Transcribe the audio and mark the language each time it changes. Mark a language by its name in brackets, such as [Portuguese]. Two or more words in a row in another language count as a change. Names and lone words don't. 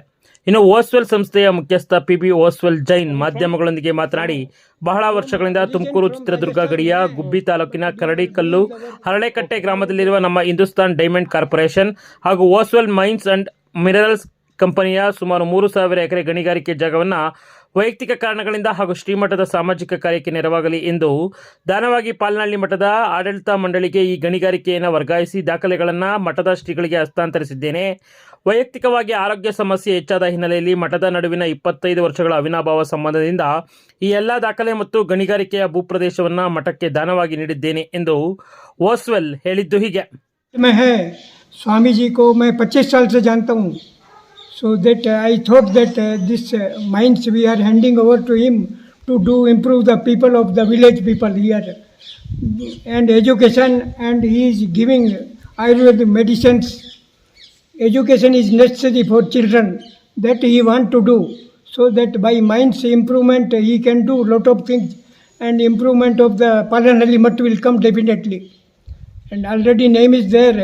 [Kannada] ಇನ್ನು ಓಸ್ವೆಲ್ ಸಂಸ್ಥೆಯ ಮುಖ್ಯಸ್ಥ ಪಿ ಓಸ್ವೆಲ್ ಜೈನ್ ಮಾಧ್ಯಮಗಳೊಂದಿಗೆ ಮಾತನಾಡಿ, ಬಹಳ ವರ್ಷಗಳಿಂದ ತುಮಕೂರು ಚಿತ್ರದುರ್ಗ ಗಡಿಯ ಗುಬ್ಬಿ ತಾಲೂಕಿನ ಕರಡಿಕಲ್ಲು ಹರಳೆಕಟ್ಟೆ ಗ್ರಾಮದಲ್ಲಿರುವ ನಮ್ಮ ಹಿಂದೂಸ್ತಾನ್ ಡೈಮಂಡ್ ಕಾರ್ಪೊರೇಷನ್ ಹಾಗೂ ಓಸ್ವೆಲ್ ಮೈನ್ಸ್ ಅಂಡ್ ಮಿನರಲ್ಸ್ ಕಂಪನಿಯ ಸುಮಾರು 3,000 ಎಕರೆ ಗಣಿಗಾರಿಕೆ ಜಾಗವನ್ನು ವೈಯಕ್ತಿಕ ಕಾರಣಗಳಿಂದ ಹಾಗೂ ಶ್ರೀಮಠದ ಸಾಮಾಜಿಕ ಕಾರ್ಯಕ್ಕೆ ನೆರವಾಗಲಿ ಎಂದು ದಾನವಾಗಿ ಪಾಲನಹಳ್ಳಿ ಮಠದ ಆಡಳಿತ ಮಂಡಳಿಗೆ ಈ ಗಣಿಗಾರಿಕೆಯನ್ನು ವರ್ಗಾಯಿಸಿ ದಾಖಲೆಗಳನ್ನು ಮಠದ ಶ್ರೀಗಳಿಗೆ ಹಸ್ತಾಂತರಿಸಿದ್ದೇನೆ. ವೈಯಕ್ತಿಕವಾಗಿ ಆರೋಗ್ಯ ಸಮಸ್ಯೆ ಹೆಚ್ಚಾದ ಹಿನ್ನೆಲೆಯಲ್ಲಿ ಮಠದ ನಡುವಿನ 25 ವರ್ಷಗಳ ಅವಿನಾಭಾವ ಸಂಬಂಧದಿಂದ ಈ ಎಲ್ಲ ದಾಖಲೆ ಮತ್ತು ಗಣಿಗಾರಿಕೆಯ ಭೂಪ್ರದೇಶವನ್ನು ಮಠಕ್ಕೆ ದಾನವಾಗಿ ನೀಡಿದ್ದೇನೆ ಎಂದು ಓಸ್ವೆಲ್ ಹೇಳಿದ್ದು ಹೀಗೆ. [Hindi] स्वामी को मैं 25 साल से जानता हूँ. [English] So that I thought that this mines we are handing over to him to do improve the people of the village people here and education, and he is giving Ayurvedic medicines. Education is necessary for children, that he want to do, so that by mines improvement he can do lot of things, and improvement of the Palanhalli Mutt will come definitely, and already name is there.